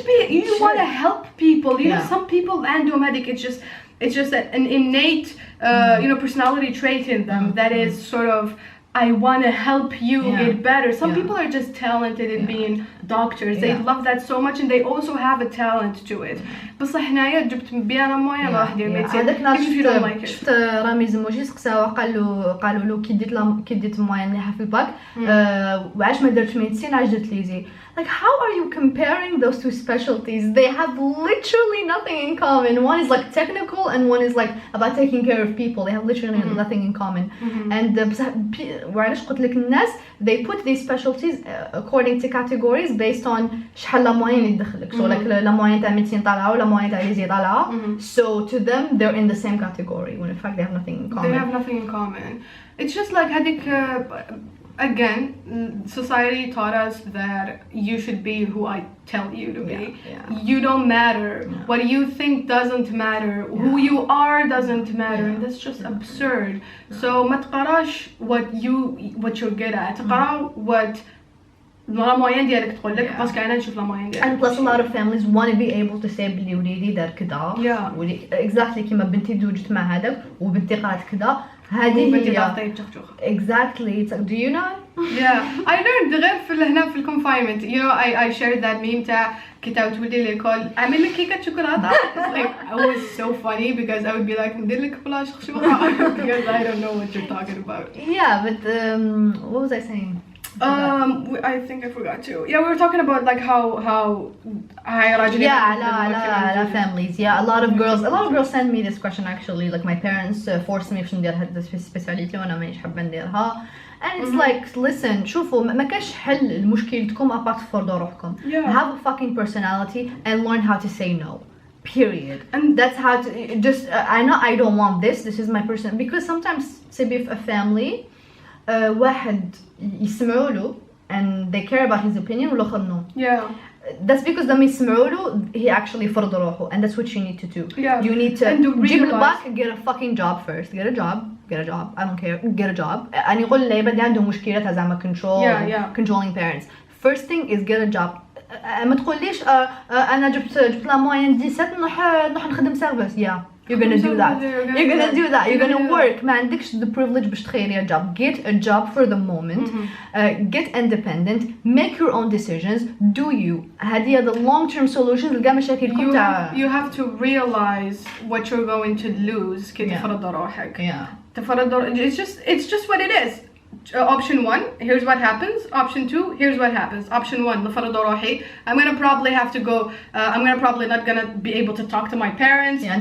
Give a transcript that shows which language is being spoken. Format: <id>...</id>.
<en>You want to help people. You know, some people medic it's just an innate personality trait in them that is sort of I want to help you get better. Some people are just talented in being doctors. They love that so much and they also have a talent to it.</en> <ar>بس حنايا جبت بيانا مويه ما راح ندير ميديسين. هذاك نهار شفت رامي زموجي سقساوه قالوا له كي ديت مويه مليحه في الباك وعاش ما درتش ميديسين عاش درت ليزي.</ar> <en>Like how are you comparing those two specialties? They have literally nothing in common. One is like technical and one is like about taking care of people. They have literally nothing in common. And</en> <ar>وعلاش قلت لك الناس</ar> <en>they put these specialties according to categories based on</en> <ar>شحال لا موين يدخلك.</ar> <en>So like</en> <ar>لا موين تاع ميديسين طالعه ولا موين تاع ليزي طالعه.</ar> <en>So to them they're in the same category when in fact they have nothing in common. They have nothing in common. It's just like</en> <ar>هذيك</ar> <en>again, society taught us that you should be who I tell you to be. You don't matter. What you think doesn't matter. Who you are doesn't matter. And that's just absurd. So</en> <ar>ما تقراش</ar> <en>what you're good at.</en> <ar>تقرا what لا موين ديالك تقول لك باسكو انا نشوف لا موين ديالك.</ar> <en>And plus a lot of families want to be able to say</en> <ar>بلي وليدي دار كذا. Exactly كيما بنتي دوجت مع هذاك وبنتي قرات كذا. هذه هي exactly.</ar> <en>Do you know? Yeah, I learned</en> <ar>غير في هنا في الconfinement.</ar> <en>You know, I shared that meme</en> <ar>تاع كي تولي ليكول اعمل لك كيكه شوكولاته.</ar> <en>Like it was so funny because I would be like</en> <ar>ندير لك بلاش خشوخه</ar> <en>because I don't know what you're talking about. Yeah, but what was I saying? I think I forgot to. Yeah, we were talking about like how la families. Yeah, a lot of girls send me this question actually. Like my parents forced me</en> <ar>باش ندير هاد السبيسياليتي وانا مانيش حابه نديرها.</ar> <en>And it's like, listen,</en> <ar>شوفوا ما كاش حل لمشكلتكم</ar> <en>apart</en> <ar>تفرضوا روحكم.</ar> <en>Have a fucking personality and learn how to say no. Period. And that's how to just I know I don't want this is my person because sometimes</en> <ar>تبي في</ar> <en>a family</en> <ar>واحد يسمعوا له</ar> <en>and they care about his opinion</en> <ar>والآخر</ar> <en>no. That's because</en> <ar>لما يسمعوا له</ar> <en>he actually</en> <ar>فرض روحه</ar> <en>and that's what you need to do. You need to</en> <ar>جيب الباك</ar> <en>get a fucking job first. Get a job. I don't care. Get a job.</en> <ar>أنا يقول لي بدي عنده مشكلة تاع زعما controlling parents.</ar> <en>First thing is get a job.</en> <ar>ما تقوليش أنا جبت لا موين 17 نروح نخدم سيرفيس.</ar> <en>You're gonna do that. You're gonna work.</en> <ar>ما عندكش</ar> <en>the privilege</en> <ar>باش تخيري</ar> <en>a job. Get a job for the moment. Get independent. Make your own decisions. Do you. هذه the long-term solutions</en> <ar>لقى مشاكلكم تاع.</ar> <en>You have to realize what you're going to lose</en> <ar>كي تفرض روحك.</ar> <en>It's just what it is. Option 1, here's what happens. Option 2, here's what happens. Option 1,</en> <ar>نفرض روحي.</ar> <en>I'm gonna probably have to go. I'm probably not gonna be able to talk to my parents.</en>